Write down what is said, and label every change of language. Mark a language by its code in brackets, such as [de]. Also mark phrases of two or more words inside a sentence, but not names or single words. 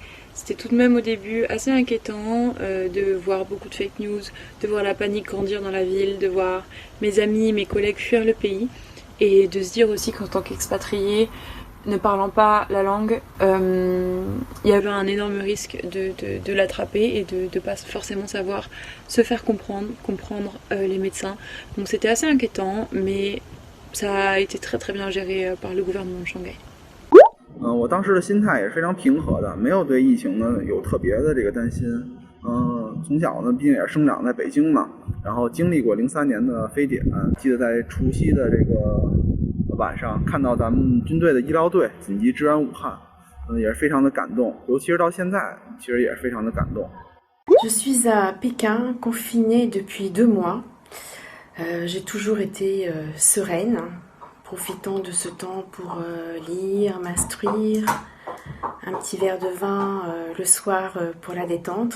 [fr] C'était tout de même au début assez inquiétant de voir beaucoup de fake news, de voir la panique grandir dans la ville, de voir mes amis, mes collègues fuir le pays et de se dire aussi qu'en tant qu'expatrié, ne parlant pas la langue, il y avait un énorme risque de l'attraper et de ne pas forcément savoir se faire comprendre les médecins. Donc c'était assez inquiétant, mais ça a été très très bien géré par le gouvernement de Shanghai. [zh] 我当时的心态也是非常平和的，没有对疫情呢有特别的这个担心。从小呢，毕竟也是生长在北京嘛，然后经历过03年的非典，记得在除夕的这个晚上看到咱们军队的医疗队紧急支援武汉，也是非常的感动，尤其是到现在，其实也是非常的感动。 [fr] Je suis à Pékin, confinée depuis 2 mois. J'ai toujours été sereine, profitant de ce temps pour lire, m'instruire, un petit verre de vin le soir pour la détente.